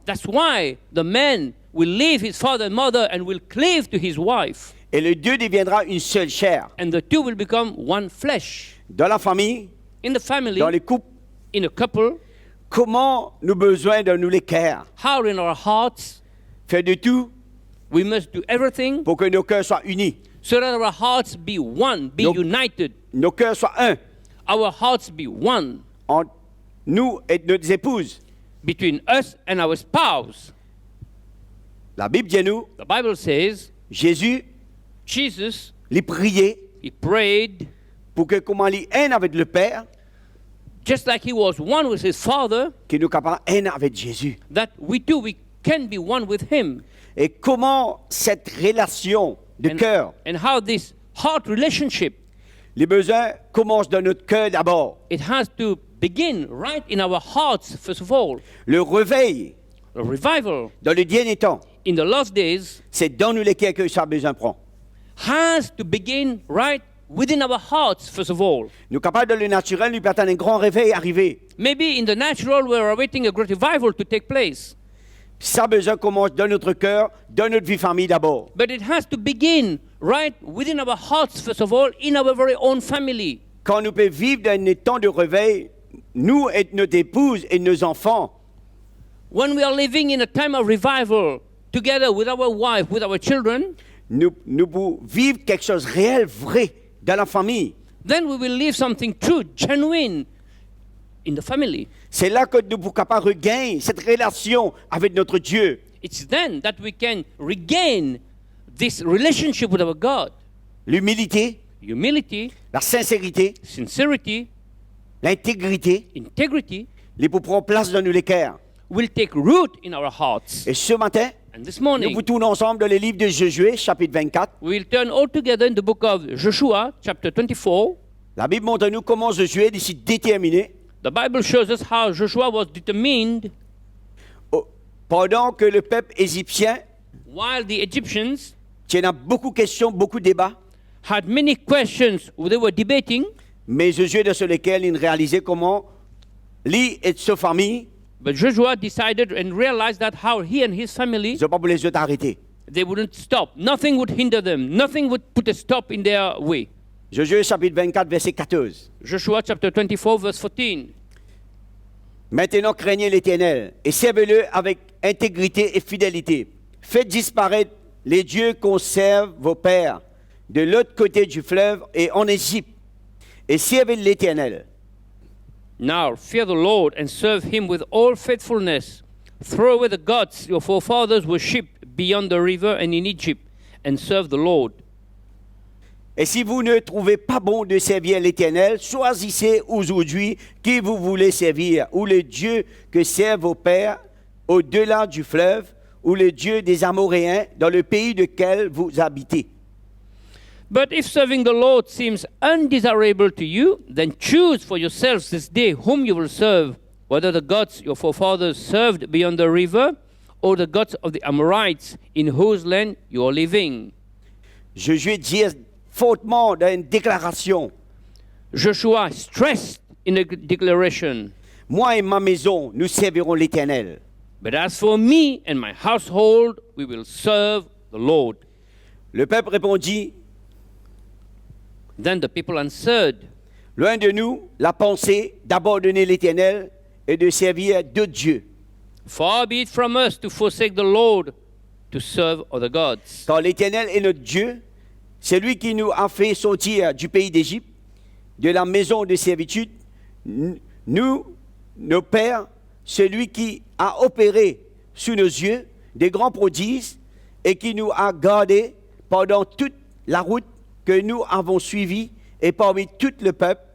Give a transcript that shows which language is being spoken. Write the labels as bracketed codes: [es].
[en] that's why the man will leave his father and mother and will cleave to his wife. [fr] Et les deux deviendra une seule chair. [en] And the two will become one flesh. [fr] Dans la famille, [en] In the family, [fr] dans les couples, [en] in a couple, [fr] comment nous avons besoin de nous les cœurs, [en] how in our hearts, [fr] faire de tout [en] we must do everything [fr] pour que nos cœurs soient unis, [en] so that our hearts be one, be Nope. united, [fr] nos cœurs soient un [en] our hearts be one [fr] entre nous et nos épouses. [en] between us and our spouse. [fr] La Bible dit à nous, [en] The Bible says [fr] Jésus [en] Jesus, [fr] les priait [en] he prayed [fr] pour que comment il un avec le Père, [en] just like he was one with his father, [fr] que nous capables un avec Jésus. [en] that we too we can be one with him. [fr] Et comment cette relation de cœur, [en] And how this heart relationship, [fr] les besoins commencent dans notre cœur d'abord. [en] it has to begin right in our hearts first of all. [fr] Le réveil [en] A revival [fr] dans le dernier temps, [en] in the last days [fr] c'est dans nous lesquels que ça a besoin prend. [en] has to begin right within our hearts first of all. [fr] Nous capables dans le naturel, nous attendre un grand réveil arriver. [en] Maybe in the natural we're awaiting a great revival to take place. [fr] Ça besoin commence dans notre cœur, dans notre vie famille d'abord. [en] But it has to begin right within our hearts first of all, in our very own family. [fr] Quand nous pouvons vivre dans un temps de réveil, nous et notre épouse et nos enfants, [en] When we are living in a time of revival together with our wife, with our children, [fr] nous pouvons vivre quelque chose de réel, vrai, dans la famille. [en] then we will live something true, genuine in the family. [fr] C'est là que nous sommes capables de regagner cette relation avec notre Dieu. [en] It's then that we can regain this relationship with our God. [fr] L'humilité, [en] Humility, [fr] la sincérité, [en] sincerity, [fr] l'intégrité, [en] integrity [fr] les pour prendre place dans nos cœurs. [en] will take root in our hearts. [fr] Et ce matin, [en] And this [fr] nous [en] morning, [fr] vous tournons ensemble dans le livre de Josué, chapitre 24. [en] we will turn all together in the book of Joshua, chapter 24. [fr] La Bible montre à nous comment Josué décide déterminé, [en] The Bible shows us how Joshua was determined [fr] pendant que le peuple égyptien [en] while the Egyptians [fr] tient beaucoup de questions, beaucoup de débats, [en] had many questions they were debating, [fr] mais Josué dans lesquels il réalisait comment lui et sa famille, [en] but Joshua decided and realized that how he and his family, [fr] ils n'ont pas pour les autres arrêter. [en] they wouldn't stop. Nothing would hinder them. Nothing would put a stop in their way. [fr] Josué chapitre 24, verset 14. [en] Joshua chapter 24, verse 14. [fr] Maintenant craignez l'Éternel et servez-le avec intégrité et fidélité. Faites disparaître les dieux qu'on serve vos pères de l'autre côté du fleuve et en Égypte et servez l'Éternel. [en] Now fear the Lord and serve him with all faithfulness. Throw away the gods your forefathers worshipped beyond the river and in Egypt, and serve the Lord. [fr] Et si vous ne trouvez pas bon de servir l'Éternel, choisissez aujourd'hui qui vous voulez servir, ou le Dieu que servent vos pères au-delà du fleuve, ou le Dieu des Amoréens dans le pays duquel vous habitez. [en] But if serving the Lord seems undesirable to you, then choose for yourselves this day whom you will serve, whether the gods your forefathers served beyond the river, or the gods of the Amorites in whose land you are living. [fr] Josué dit fortement dans une déclaration, [en] Joshua stressed in a declaration, [fr] moi et ma maison, nous servirons l'Éternel. [en] but as for me and my household, we will serve the Lord. [fr] Le peuple répondit, [en] Then the people answered, [fr] loin de nous la pensée d'abandonner l'Éternel et de servir d'autres dieux. [en] far be it from us to forsake the Lord to serve other gods. [fr] Car l'Éternel est notre Dieu, c'est lui qui nous a fait sortir du pays d'Égypte, de la maison de servitude. Nous, nos pères, celui qui a opéré sous nos yeux des grands prodiges et qui nous a gardés pendant toute la route que nous avons suivie et parmi tout le peuple